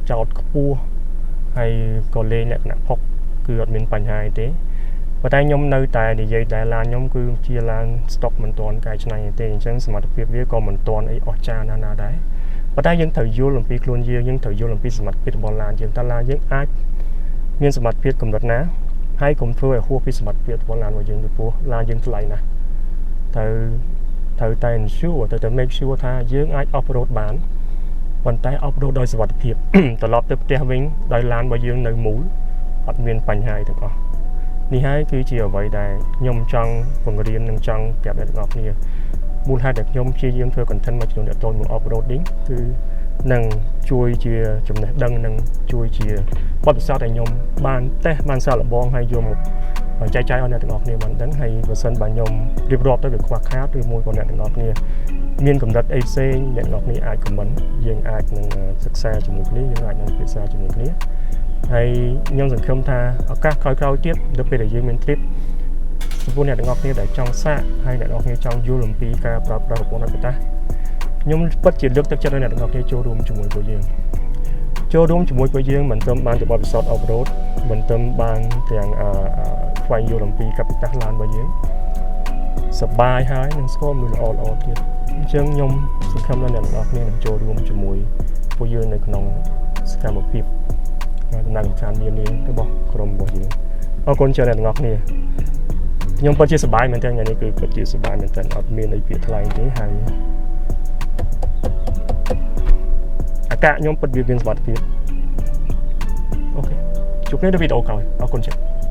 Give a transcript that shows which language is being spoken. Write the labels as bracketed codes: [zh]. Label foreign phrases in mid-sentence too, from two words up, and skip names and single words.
[km] ចោតខ្ពស់ហើយក៏លេងលក្ខណៈផុកគឺអត់មានបញ្ហាទេប៉ុន្តែខ្ញុំនៅតែនិយាយតែឡានខ្ញុំគឺជាឡាន stock មិនទាន់កែច្នៃទេអញ្ចឹងសមត្ថភាពវាក៏មិនទាន់អីអស្ចារ្យណាស់ដែរប៉ុន្តែយើងត្រូវយល់អំពីខ្លួនយើងត្រូវយល់អំពីសមត្ថភាពរបស់ឡានយើងតើឡានយើងអាចមានសមត្ថភាពកម្រិតណាហើយកុំធ្វើឲ្យហួសពីសមត្ថភាពរបស់ឡានរបស់យើងពីព្រោះឡានយើងថ្លៃណាស់ ត្រូវតែ ensure ត្រូវតែ [en] make sure [km] ថាយើងអាច [en] off road [km] បានប៉ុន្តែ [en] off road [km] ដោយសុវត្ថិភាពត្រឡប់ទៅផ្ទះវិញដោយឡានរបស់យើងនៅមូលអត់មានបញ្ហាអីទាំងអស់នេះហើយគឺជាអ្វីដែលខ្ញុំចង់បង្រៀន និងចង់ប្រាប់អ្នកទាំងអស់គ្នាមូលហេតុដែលខ្ញុំព្យាយាមធ្វើ content មួយចំនួនទាក់ទងនឹង [en] off roading [km] គឺនឹងជួយជាចំណេះដឹងនិងជួយជាបទពិសោធន៍ដែល ខ្ញុំបានតេស្តបានសាកល្បងហើយយកមកចែកចាយឲ្យអ្នកទាំងអស់គ្នាបានដឹងហើយបើសិនបើខ្ញុំរៀបរាប់ទៅវាខ្វះខាតឬមួយក៏អ្នកទាំងអស់គ្នាមានកម្រិតអីផ្សេងអ្នកទាំងអស់គ្នាអាច comment យើងអាចនឹងសិក្សាជាមួយគ្នាយើងអាចនឹងពិភាក្សាជាមួយគ្នាហើយខ្ញុំសង្ឃឹមថាឱកាសក្រោយៗទៀតដល់ពេលដែលយើងមាន trip ចំពោះអ្នកទាំងអស់គ្នាដែលចង់សាកហើយអ្នកទាំងអស់គ្នាចង់យល់អំពីការប្រើប្រាស់ប្រព័ន្ធអេតាខ្ញុំពិតជាលើកទឹកចិត្តឲ្យអ្នកទាំងអស់គ្នាចូលរួមជាមួយពួកយើង មិនត្រឹមបានជាបទពិសោធន៍ [en] off road [km] មិនត្រឹមបានទាំងខ្វែងយល់អំពីកាពីតាឡានរបស់យើងសប្បាយហើយនឹងស្គាល់មនុស្សល្អទៀតអញ្ចឹងខ្ញុំសង្ឃឹមថាអ្នកទាំងអស់គ្នានឹងចូលរួមជាមួយពួកយើងនៅក្នុងសកម្មភាព ដំណើរកម្សាន្តនានារបស់ក្រុមរបស់យើងអរគុណច្រើនអ្នកទាំងអស់គ្នាខ្ញុំពិតជាសប្បាយមែនទែនថ្ងៃនេះគឺពិតជាសប្បាយមែនទែនអត់មានអីពាក្យថ្លៃទេហើយអាកាសខ្ញុំពិតវាមានសុវត្ថិភាពអូខេជួបគ្នានៅវីដេអូក្រោយអរគុណច្រើន